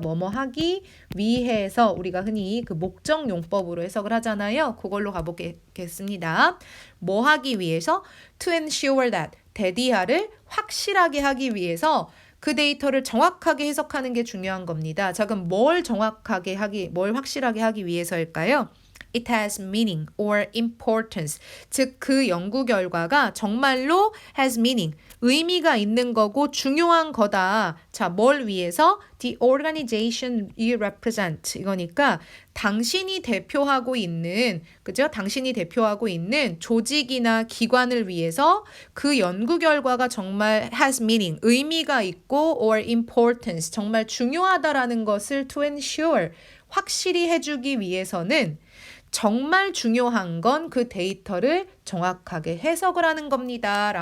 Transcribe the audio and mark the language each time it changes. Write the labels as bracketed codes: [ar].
[ko] 뭐뭐 하기 위해서 우리가 흔히 그 목적 용법으로 해석을 하잖아요. 그걸로 가보겠습니다. 뭐 하기 위해서? [en] To ensure that, [ko] 대디하를 확실하게 하기 위해서 그 데이터를 정확하게 해석하는 게 중요한 겁니다. 자, 그럼 뭘 확실하게 하기 위해서일까요? [en] It has meaning or importance. [ko] 즉, 그 연구 결과가 정말로 [en] has meaning, [ko] 의미가 있는 거고 중요한 거다. 자, 뭘 위해서? [en] The organization you represent. [ko] 이거니까 당신이 대표하고 있는, 그죠? 당신이 대표하고 있는 조직이나 기관을 위해서 그 연구 결과가 정말 [en] has meaning, [ko] 의미가 있고 [en] or importance, [ko] 정말 중요하다라는 것을 [en] to ensure, [ko] 확실히 해주기 위해서는 정말 중요한 건 그 데이터를 정확하게 해석을 하는 겁니다.